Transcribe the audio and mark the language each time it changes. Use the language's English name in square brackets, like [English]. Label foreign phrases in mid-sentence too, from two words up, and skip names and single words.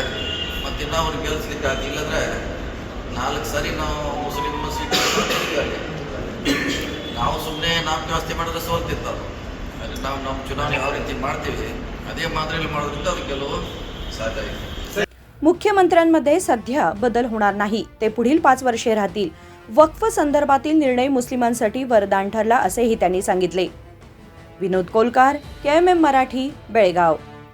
[Kannada] ಮತ್ತು ಇನ್ನೂ ಅವ್ರಿಗೆ ಗೆಲ್ಲಿಸ್ಲಿಕ್ಕೆ ಅದು. ಇಲ್ಲಂದ್ರೆ 4 ಸಾರಿ ನಾವು ಮುಸ್ಲಿಂ ಸೀಟ್ ಅಲ್ಲಿ ನಾವು ಸುಮ್ಮನೆ ನಾವು ಜಾಸ್ತಿ ಮಾಡಿದ್ರೆ ಸೋಲ್ತಿತ್ತು ಅದು. ಅಲ್ಲಿ ನಾವು ನಮ್ಮ ಚುನಾವಣೆ ಯಾವ ರೀತಿ ಮಾಡ್ತೀವಿ ಅದೇ ಮಾದರಿಯಲ್ಲಿ ಮಾಡೋದ್ರಿಂದ ಅದು ಗೆಲುವು ಸಾಧ್ಯ ಇದೆ. [Marathi] मुख्यमंत्र्यांमध्ये सध्या बदल होणार नाही, ते पुढील 5 वर्षे राहतील. वक्फ संदर्भातील निर्णय मुस्लिमांसाठी वरदान ठरला असेही त्यांनी सांगितले. विनोद कोलकार, KMM मराठी, बेळगाव.